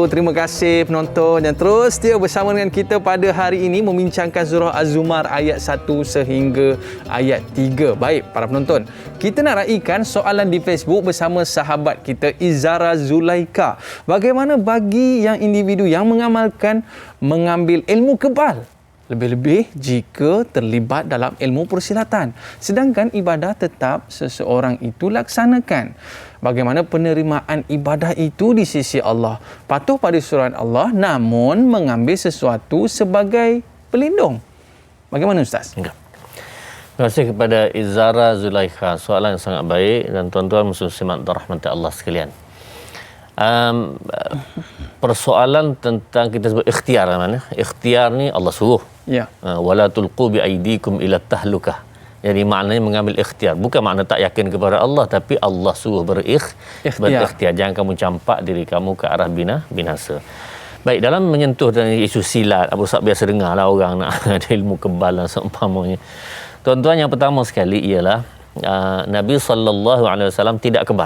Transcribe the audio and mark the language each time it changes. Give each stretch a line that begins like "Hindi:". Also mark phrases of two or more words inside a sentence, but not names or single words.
Malay: Terima kasih penonton yang terus setia bersama dengan kita pada hari ini membincangkan surah Az-Zumar ayat 1 sehingga ayat 3. Baik, para penonton, kita nak raikan soalan di Facebook bersama sahabat kita Izara Zulaika. Bagaimana bagi yang individu yang mengamalkan mengambil ilmu kebal? Lebih-lebih jika terlibat dalam ilmu persilatan. Sedangkan ibadah tetap seseorang itu laksanakan. Bagaimana penerimaan ibadah itu di sisi Allah? Patuh pada surat Allah namun mengambil sesuatu sebagai pelindung. Bagaimana Ustaz? Terima kasih kepada Izara Zulaikha. Soalan yang sangat baik dan tuan-tuan muslimat rahmat Allah sekalian. Persoalan tentang kita sebut ikhtiar mana? Ikhtiar ni Allah suruh. Ya.
Arabic: ولا تلقوا بأيديكم إلى التهلكة.
Malay: Jadi maknanya mengambil ikhtiar. Bukan makna tak yakin kepada Allah, tapi Allah suruh berikhtiar. Jangan kamu campak diri kamu ke arah binasa. Baik, dalam menyentuh dan isu silat, Abu Sa'ad biasa dengar lah orang nak ada ilmu kebal dan seumpamanya. Tuan-tuan, yang pertama sekali ialah Nabi SAW tidak kebal.